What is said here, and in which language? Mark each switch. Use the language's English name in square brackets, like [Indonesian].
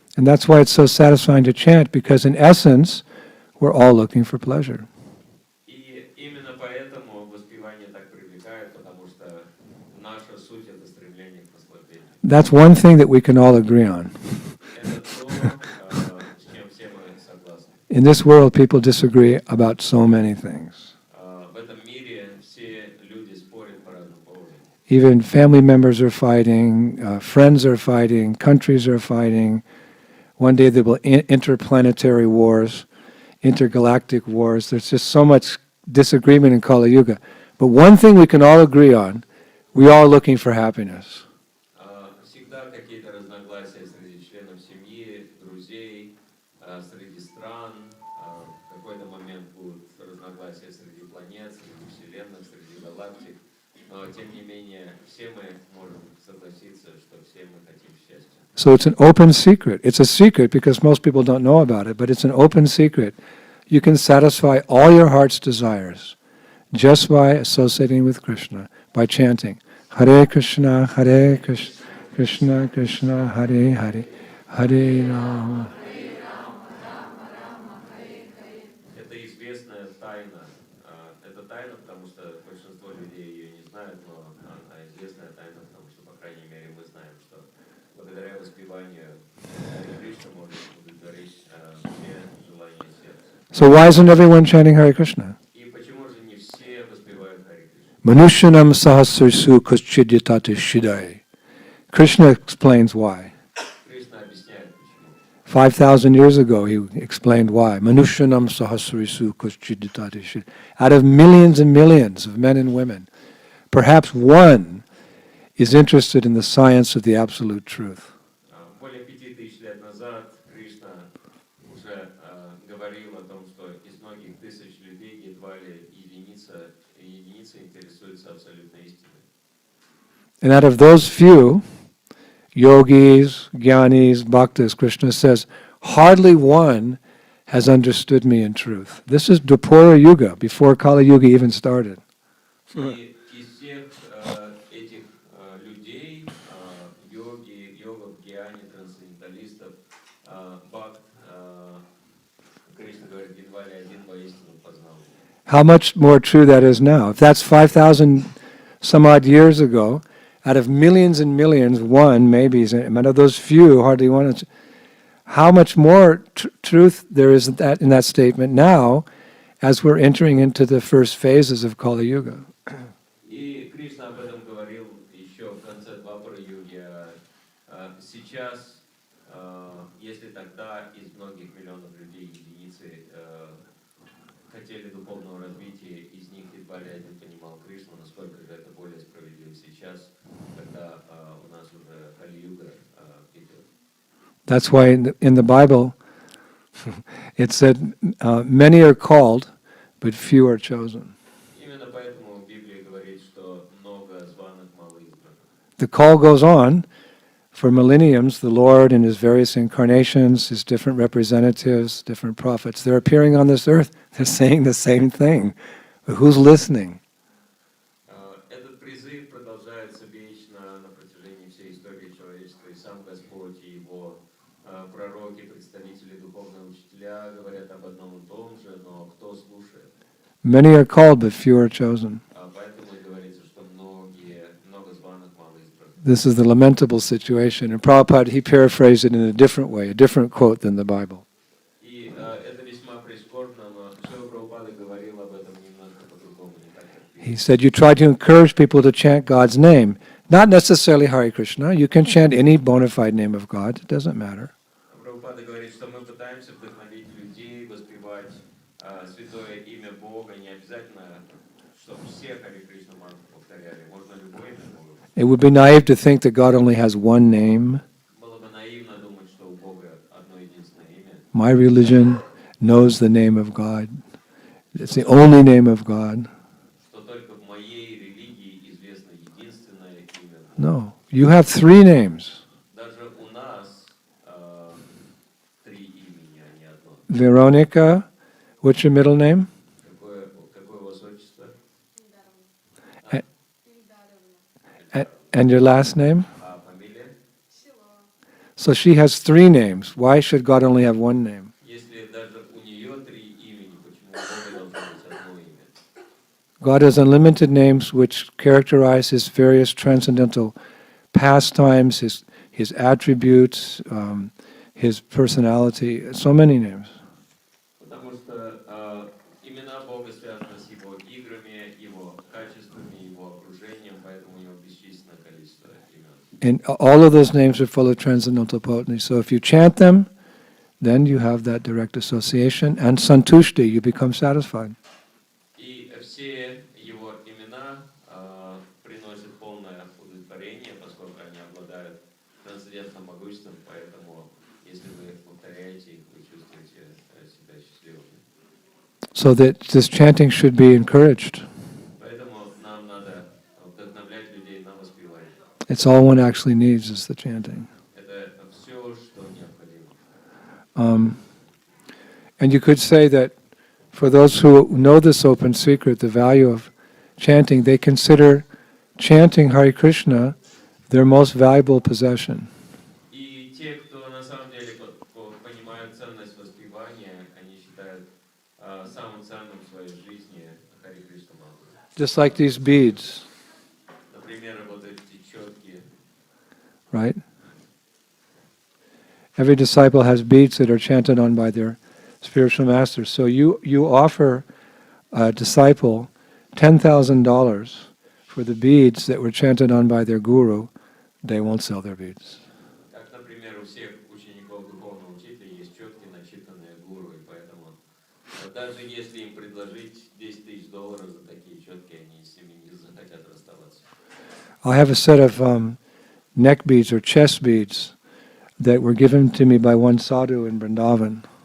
[English] And that's why it's so satisfying to chant, because in essence, we're all looking for pleasure. [Russian] И именно поэтому воспевание так привлекает, потому что наша суть — это стремление к наслаждению. [English] That's one thing that we can all agree on. [Russian] Это то, с чем все мы согласны. [English] In this world, people disagree about so many things. [Russian] В этом мире все люди спорят по разным поводам. [English] Even family members are fighting, friends are fighting, countries are fighting. One day there will be interplanetary wars, intergalactic wars. There's just so much disagreement in Kali Yuga. But one thing we can all agree on, we are looking for happiness. [Russian] Всегда какие-то разногласия среди членов семьи, друзей, среди стран. В какой-то момент будут разногласия среди планет, среди вселенных, среди галактик. Но тем не менее, все мы можем согласиться, что все мы хотим счастья. [English] So it's an open secret. It's a secret because most people don't know about it, but it's an open secret. You can satisfy all your heart's desires just by associating with Krishna, by chanting Hare Krishna, Krishna Krishna, Hare Hare, Hare Rama. [Russian] Это известная тайна. Это тайна, потому что большинство людей ее не знают, но она известная тайна, потому что, по крайней мере, мы знаем, что благодаря воспеванию Харе Кришны можно удовлетворить все желания сердца. [English] So why isn't everyone chanting Hare Krishna? [Russian] И почему же не все воспевают Харе Кришну? [Sanskrit] Manushanam sahasrasu kuschidyatate shidai. [English] Krishna explains why. [Russian] Кришна объясняет, почему. [English] 5,000 years ago, he explained why. [Sanskrit] Manushanam sahasrasu kuschidyatate shidai. [English] Out of millions and millions of men and women, perhaps one is interested in the science of the absolute truth. [Russian] Более 5000 лет назад Кришна уже говорил о том, что из многих тысяч людей едва ли единица интересуется абсолютной истиной. [English] And out of those few, yogis, jnanis, bhaktas, Krishna says, hardly one has understood me in truth. This is Dwapara Yuga, before Kali Yuga even started. [Russian] И из всех этих людей, йогов, гьяни, трансценденталистов, бхакт, Кришна говорит, едва ли один воистину познал. [English] How much more true that is now. If that's 5,000 some odd years ago, out of millions and millions, one maybe, and out of those few, hardly one. How much more truth there is in that statement now, as we're entering into the first phases of Kali Yuga. [Russian] И Кришна об этом говорил еще в конце Двапара-юги. Сейчас, если тогда из многих миллионов людей единицы хотели духовного развития, из них едва ли один понимал Кришну, насколько же это более справедливо сейчас, когда у нас уже Кали-юга идет. [English] That's why in the Bible it said, many are called, but few are chosen. [Russian] Именно поэтому в Библии говорит, что много званых, мало избранных. [English] the call goes on for millenniums. The Lord in his various incarnations, his different representatives, different prophets, they're appearing on this earth. They're saying the same thing. But who's listening? [Russian] Этот призыв продолжается вечно на протяжении всей истории человечества, и сам Господь, и Его пророки, представители, духовные учителя говорят об одном и том же, но кто слушает? [English] Many are called, but few are chosen. [Russian] Поэтому и говорится, что много званых, мало избранных. [English] This is the lamentable situation. And Prabhupada, he paraphrased it in a different way, a different quote than the Bible. [Russian] И это весьма прискорбно, но Шрила Прабхупада говорил об этом немножко по-другому, не так, как [English] He said, you try to encourage people to chant God's name. Not necessarily Hare Krishna. You can chant any bona fide name of God. It doesn't matter. [Russian] Прабхупада говорит, что мы пытаемся вдохновить людей воспевать святое имя Бога, не обязательно, чтобы все Харе Кришна мантру повторяли, можно любое имя Бога. [English] It would be naive to think that God only has one name. [Russian] Было бы наивно думать, что у Бога одно единственное имя. [English] My religion knows the name of God. It's the only name of God. [Russian] Что только в моей религии известно единственное имя Бога. [English] No. You have three names. [Russian] Даже у нас три имени, а не одно. [English] Veronica, what's your middle name? [Russian] Какое у вас отчество? [English] And your last name? [Russian] А фамилия? [English] So she has three names. Why should God only have one name? [Russian] Если даже у нее три имени, почему у Бога должно быть одно имя? [English] God has unlimited names which characterize his various transcendental pastimes, his attributes, his personality, so many names. [Russian] Потому что имена Бога связаны с Его играми, Его качествами, Его окружением, поэтому у Него бесчисленное количество имен. [English] And all of those names are full of transcendental potency. So if you chant them, then you have that direct association. And santushti, you become satisfied. [Russian] И все Его имена приносят полное удовлетворение, поскольку они обладают трансцендентным могуществом, поэтому если вы повторяете их, вы чувствуете себя счастливыми. [English] So that this chanting should be encouraged. [Russian] Поэтому нам надо вдохновлять людей на воспевание. [English] It's all one actually needs is the chanting. [Russian] Это все, что необходимо. [English] And you could say that for those who know this open secret, the value of chanting, they consider chanting Hare Krishna their most valuable possession. [Russian] И те, кто на самом деле понимают ценность воспевания, они считают самым ценным в своей жизни Харе Кришна мантру. [English] Just like these beads, [Russian] Например, вот эти четкие. [English] right? Every disciple has beads that are chanted on by their spiritual masters. So you offer a disciple $10,000 for the beads that were chanted on by their guru, they won't sell their beads. Как, например, у всех учеников духовного учителя есть четкие, начитанные гуру, и поэтому даже если им предложить $10 000 за такие четкие, они с ними не захотят расставаться. I have a set of neck beads or chest beads that were given to me by one sadhu in Vrindavan.